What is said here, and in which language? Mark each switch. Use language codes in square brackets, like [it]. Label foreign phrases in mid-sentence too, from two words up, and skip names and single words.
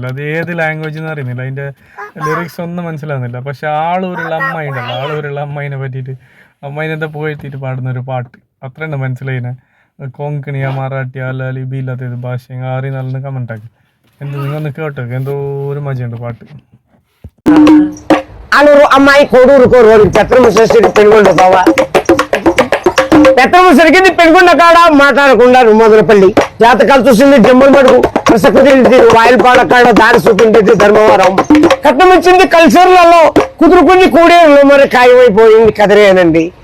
[ml] അത് ഏത് ലാംഗ്വേജ് എന്ന് അറിയുന്നില്ല, അതിൻ്റെ ലിറിക്സ് ഒന്നും മനസ്സിലാവുന്നില്ല. പക്ഷെ ആളൂരുള്ള അമ്മായി ഉണ്ടല്ലോ, ആളൂരുള്ള അമ്മായിനെ പറ്റിയിട്ട് അമ്മായിനെന്താ പോയെത്തിയിട്ട് പാടുന്നൊരു പാട്ട് അത്രയുണ്ട് മനസ്സിലായിനെ. കൊങ്കണിയ മറാഠിയ അല്ല ലിപിയില്ലാത്ത ഏത് ഭാഷ ആറി നല്ല കമൻ്റ് ആക്കി. എന്ത് നിങ്ങളൊന്ന് കേട്ടോ, എന്തോ ഒരു മജയുണ്ട് പാട്ട്. [te] ఆలూరు అమ్మాయి కోడూరుకో రోజు పెత్తనముసరికి పెనుగొండ బావా పెత్తనముసరికి పెనుగొండ కాడ మాట్లాడకుండా మొదలపల్లి జాతకాలు చూసింది జమ్మల మడుగు ప్రసక్తి వాయిల్పాడ కాడ దారి చూపించేది ధర్మవరం కట్నం ఇచ్చింది కల్చర్లలో కుదురుకుని కూడేళ్ళు మరి ఖాయమైపోయింది కదిరేనండి.